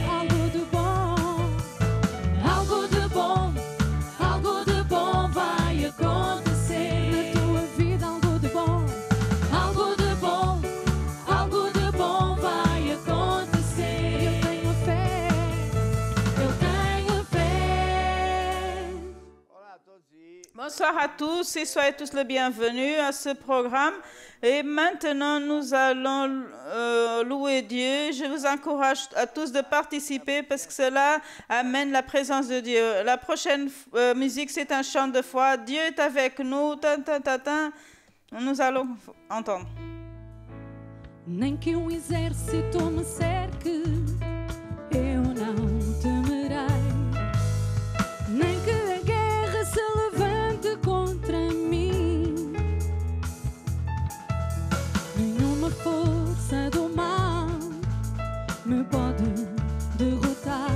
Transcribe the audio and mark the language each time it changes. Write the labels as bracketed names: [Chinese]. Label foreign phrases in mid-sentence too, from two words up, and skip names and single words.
[Portuguese] Algo de bom, algo de bom, algo de bom vai acontecer. Na tua vida, algo de bom, algo de bom, algo de bom vai acontecer. Eu tenho fé, eu tenho fé. [French] Bonsoir à tous et soyez tous les bienvenus à ce programme. Et maintenant, nous allons louer Dieu. Je vous encourage à tous de participer parce que cela amène la présence de Dieu. La prochaine musique, c'est un chant de foi. Dieu est avec nous. Tan, tan, tan, tan. Nous allons entendre. [Portuguese] Nem que exército me cerque, eu não temerei. Nem que a guerra se levante contra mim. Nenhuma força do mal me pode derrotar.